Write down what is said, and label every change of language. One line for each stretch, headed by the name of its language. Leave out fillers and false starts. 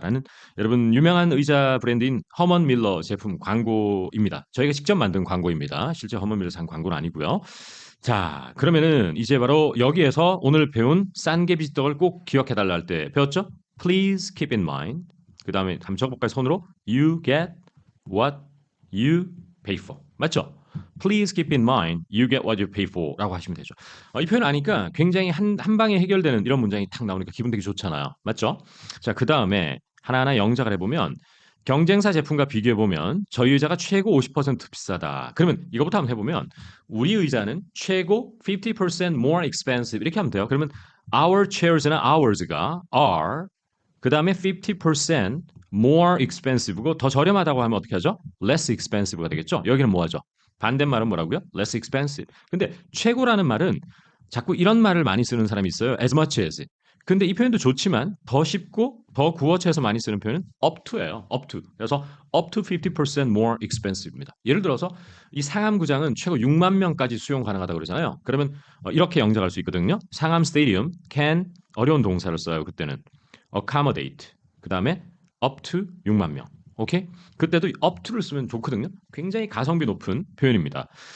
Korean: 라는 여러분 유명한 의자 브랜드인 허먼 밀러 제품 광고입니다. 저희가 직접 만든 광고입니다. 실제 허먼 밀러 산 광고는 아니고요. 자, 그러면은 이제 바로 여기에서 오늘 배운 싼 게 비지떡을 꼭 기억해 달라 할 때 배웠죠?
English: Please keep in mind.
Korean: 그 다음에 한번 적어볼까요? 손으로
English: You get what you pay for.
Korean: 맞죠?
English: Please keep in mind, you get what you pay for
Korean: 라고 하시면 되죠. 이 표현 아니까 굉장히 한 방에 해결되는 이런 문장이 탁 나오니까 기분 되게 좋잖아요. 맞죠? 자, 그 다음에 하나하나 영작을 해보면 경쟁사 제품과 비교해보면 저희 의자가 최고 50% 비싸다. 그러면 이거부터 한번 해보면 우리 의자는 최고 50%
English: more expensive
Korean: 이렇게 하면 돼요. 그러면
English: our chairs
Korean: 나 ours가 are 그 다음에
English: 50% more expensive
Korean: 고 더 저렴하다고 하면 어떻게 하죠?
English: less expensive
Korean: 가 되겠죠? 여기는 뭐 하죠? 반대말은 뭐라고요?
English: less expensive.
Korean: 근데 최고라는 말은 자꾸 이런 말을 많이 쓰는 사람이 있어요.
English: as much as.
Korean: 근데 이 표현도 좋지만 더 쉽고 더 구어체에서 많이 쓰는 표현은
English: up to
Korean: 예요.
English: up to.
Korean: 그래서
English: up to 50% more expensive입니다.
Korean: 예를 들어서 이 상암구장은 최고 6만 명까지 수용 가능하다고 그러잖아요. 그러면 이렇게 영작할 수 있거든요. 상암 스테디움 can 어려운 동사를 써요. 그때는 accommodate. 그 다음에
English: up to
Korean: 6만 명. 오케이? 그때도
English: up to
Korean: 를 쓰면 좋거든요. 굉장히 가성비 높은 표현입니다.